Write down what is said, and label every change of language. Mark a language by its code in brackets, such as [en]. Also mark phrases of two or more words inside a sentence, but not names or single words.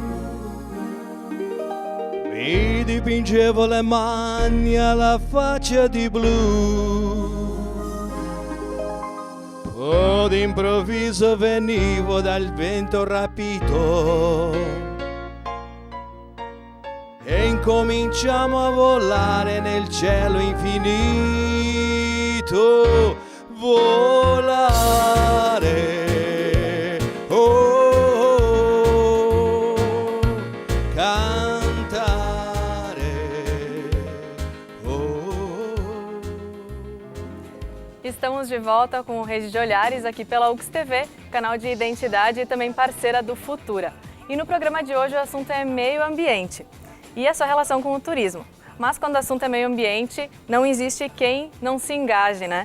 [it] Mi dipingevo le mani alla faccia di blu, poi d'improvviso venivo dal vento rapito e incominciamo a volare nel cielo infinito. Volare, oh, oh, oh, cantare, oh. [pt] Estamos de volta com o Rede de Olhares aqui pela UX TV, canal de identidade e também parceira do Futura. E no programa de hoje o assunto é meio ambiente e a sua relação com o turismo. Mas quando o assunto é meio ambiente, não existe quem não se engaje, né?